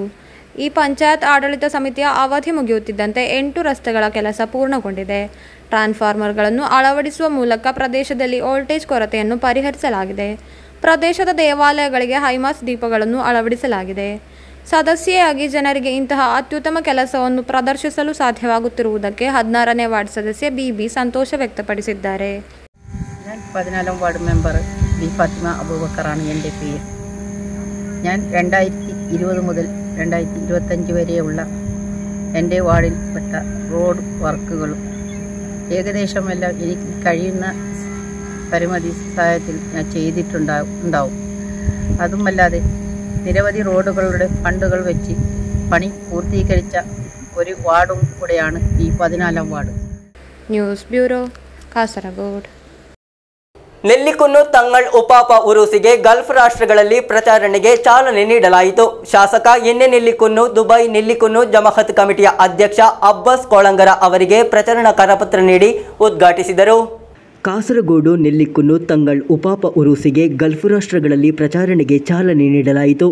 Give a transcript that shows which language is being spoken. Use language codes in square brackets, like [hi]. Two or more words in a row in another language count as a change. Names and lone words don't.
[kn] ಈ ಪಂಚಾಯತ್ ಆಡಳಿತ ಸಮಿತಿಯ ಅವಧಿ ಮುಗಿಯುತ್ತಿದ್ದಂತೆ 8 ರಸ್ತೆಗಳ ಕೆಲಸ ಪೂರ್ಣಗೊಂಡಿದೆ. ಟ್ರಾನ್ಸ್ಫಾರ್ಮರ್ಗಳನ್ನು ಅಳವಡಿಸುವ ಮೂಲಕ ಪ್ರದೇಶದಲ್ಲಿ ವೋಲ್ಟೇಜ್ ಕೊರತೆಯನ್ನು ಪರಿಹರಿಸಲಾಗಿದೆ. ಪ್ರದೇಶದ ದೇವಾಲಯಗಳಿಗೆ ಹೈಮಾಸ್ ದೀಪಗಳನ್ನು ಅಳವಡಿಸಲಾಗಿದೆ. ಸದಸ್ಯೆಯಾಗಿ ಜನರಿಗೆ ಇಂತಹ ಅತ್ಯುತ್ತಮ ಕೆಲಸವನ್ನು ಪ್ರದರ್ಶಿಸಲು ಸಾಧ್ಯವಾಗುತ್ತಿರುವುದಕ್ಕೆ 16ನೇ ವಾರ್ಡ್ സദസ്യ ബി ಸಂತೋಷ ವ್ಯಕ್ತಪಡಿಸಿದ್ದಾರೆ. [ml] ഞാൻ 14ാം വാർഡ് മെമ്പർ ബി ഫാത്തിമ അബൂബക്കറാണ് എൻ്റെ പേര്. ഞാൻ 2020 മുതൽ 2025 വരെയുള്ള എൻ്റെ വാർഡിൽപ്പെട്ട റോഡ് വർക്കുകളും ഏകദേശമെല്ലാം എനിക്ക് കഴിയുന്ന പരിമിതി സഹായത്തിൽ ഞാൻ ചെയ്തിട്ടുണ്ടാവും. അതുമല്ലാതെ നിരവധി റോഡുകളുടെ ഫണ്ടുകൾ വെച്ച് പണി പൂർത്തീകരിച്ച ഒരു വാർഡും കൂടെയാണ് ഈ 14ാം വാർഡ്. ന്യൂസ് ബ്യൂറോ, കാസർഗോഡ്. [kn] ನೆಲ್ಲಿಕುನ್ನು ತಂಗಳ್ ಉಪಾಪ ಉರುಸಿಗೆ ಗಲ್ಫ್ ರಾಷ್ಟ್ರಗಳಲ್ಲಿ ಪ್ರಚಾರಣೆಗೆ ಚಾಲನೆ ನೀಡಲಾಯಿತು. ಶಾಸಕ ಎನ್ಎ ನೆಲ್ಲಿಕುನ್ನು ದುಬೈ ನೆಲ್ಲಿಕುನ್ನು ಜಮಾಅತ್ ಕಮಿಟಿಯ ಅಧ್ಯಕ್ಷ ಅಬ್ಬಾಸ್ ಕೋಳಂಗರ ಅವರಿಗೆ ಪ್ರಚಾರಣಾ ಕರಪತ್ರ ನೀಡಿ ಉದ್ಘಾಟಿಸಿದರು. ಕಾಸರಗೋಡು ನೆಲ್ಲಿಕುನ್ನು ತಂಗಳ್ ಉಪಾಪ ಉರುಸಿಗೆ ಗಲ್ಫ್ ರಾಷ್ಟ್ರಗಳಲ್ಲಿ ಪ್ರಚಾರಣೆಗೆ ಚಾಲನೆ ನೀಡಲಾಯಿತು.